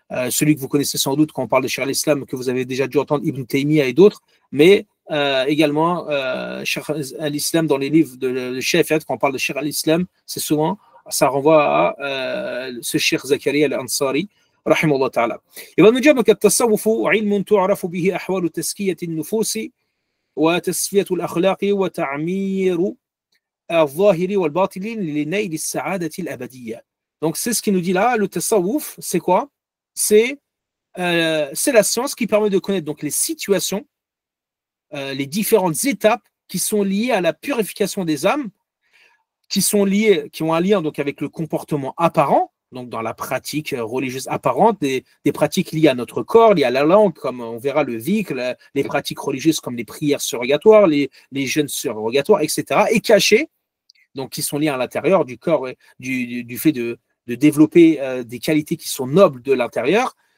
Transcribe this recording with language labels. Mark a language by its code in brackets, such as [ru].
[fr] celui que vous connaissez sans doute quand on parle de Cheikh al-Islam, que vous avez déjà dû entendre, Ibn Taymiyyah et d'autres, mais également Cheikh al-Islam dans les livres de Cheikh, quand on parle de Cheikh al-Islam, c'est souvent, ça renvoie à ce Cheikh Zakaria al-Ansari, rahimahullah ta'ala. Il va nous dire donc [ar] التصوف علم تعرف به أحوال تزكية النفوس وتصفية الأخلاق وتعمير الظاهر والباطن لنيل السعادة الأبدية. [fr] Donc c'est ce qu'il nous dit là, le tasawwuf, c'est quoi? C'est la science qui permet de connaître donc les situations, les différentes étapes qui sont liées à la purification des âmes, qui ont un lien donc avec le comportement apparent, donc dans la pratique religieuse apparente, des pratiques liées à notre corps, liées à la langue, comme on verra le dhikr, les pratiques religieuses comme les prières surrogatoires, les jeûnes surrogatoires, etc., et cachées, donc qui sont liées à l'intérieur du corps, du fait de développer des qualités qui sont nobles de l'intérieur.